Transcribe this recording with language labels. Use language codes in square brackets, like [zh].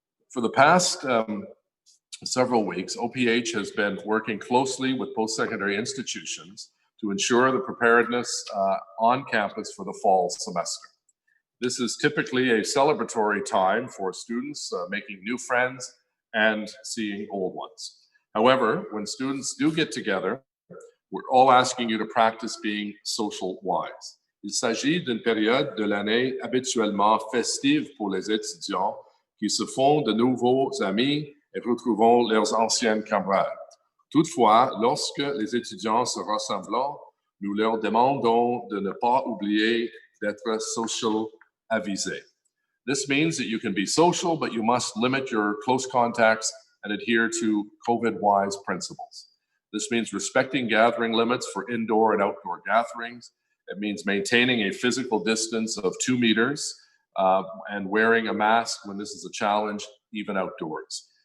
[en] For the past several weeks, OPH has been working closely with post-secondary institutions to ensure the preparedness on campus for the fall semester. This is typically a celebratory time for students making new friends and seeing old ones. However, when students do get together, we're all asking you to practice being social wise. [fr] Il s'agit d'une période de l'année habituellement festive pour les étudiants qui se font de nouveaux amis et retrouvent leurs anciennes camarades. Toutefois, lorsque les étudiants se rassemblent, nous leur demandons de ne pas oublier d'être social avisés. [en] This means that you can be social, but you must limit your close contacts and adhere to COVID-wise principles. This means respecting gathering limits for indoor and outdoor gatherings. It means maintaining a physical distance of 2 meters and wearing a mask when this is a challenge, even outdoors.